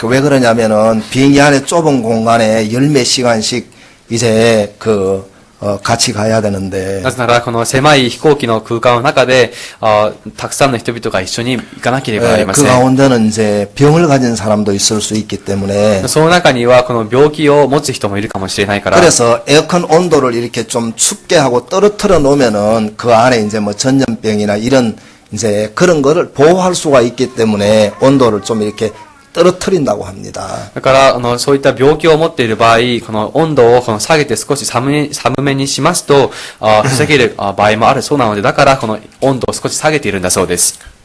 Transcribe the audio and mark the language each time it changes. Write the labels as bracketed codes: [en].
[ko] 왜 그러냐면은 비행기 안에 좁은 공간에 열 몇 시간씩 이제 같이 가야 되는데 [ja] なぜならこの狭い飛行機の空間の中でたくさんの人々が一緒に行かなければなりま 그 せん。 [ko] 가운데는 이제 병을 가진 사람도 있을 수 있기 때문에 [ja] その中にはこの病気を持つ人もいるかもしれないから。 [ko] 그래서 에어컨 온도를 이렇게 좀 춥게 하고 떨어뜨려 놓으면은 그 안에 이제 뭐 전염병이나 이런 이제 그런 거를 보호할 수가 있기 때문에 온도를 좀 이렇게 떨어뜨린다고 합니다. [ja] だからそういった病気を持っている場合、この温度を下げて少し寒めにしますと防げる場合もあるそうなので、だからこの温度を少し下げているんだそうです。